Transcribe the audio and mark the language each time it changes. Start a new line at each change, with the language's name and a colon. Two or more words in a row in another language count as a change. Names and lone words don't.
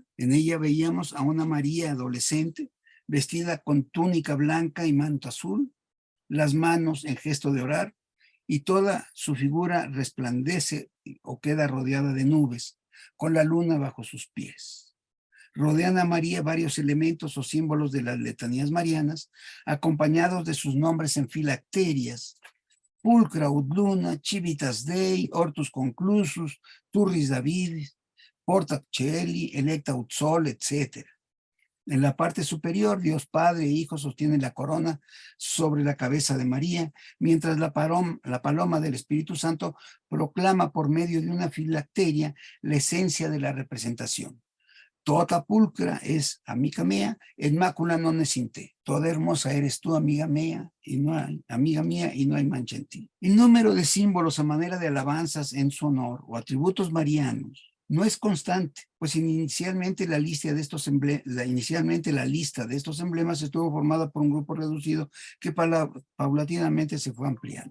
Spanish: En ella veíamos a una María adolescente, vestida con túnica blanca y manto azul, las manos en gesto de orar, y toda su figura resplandece o queda rodeada de nubes, con la luna bajo sus pies. Rodean a María varios elementos o símbolos de las letanías marianas, acompañados de sus nombres en filacterias:
Latin: Pulcra ut luna, Civitas Dei, Hortus Conclusus, Turris Davidis, Porta Coeli, Electa ut Sol,
Spanish: etc. En la parte superior, Dios Padre e Hijo sostienen la corona sobre la cabeza de María, mientras la paloma del Espíritu Santo proclama por medio de una filacteria la esencia de la representación. Toda pulcra es amiga mía,
Latin: et macula non es in te.
Spanish: Toda hermosa eres tú, amiga mía, y no hay mancha en ti. El número de símbolos a manera de alabanzas en su honor o atributos marianos no es constante, pues inicialmente la lista de estos emblemas estuvo formada por un grupo reducido que paulatinamente se fue ampliando.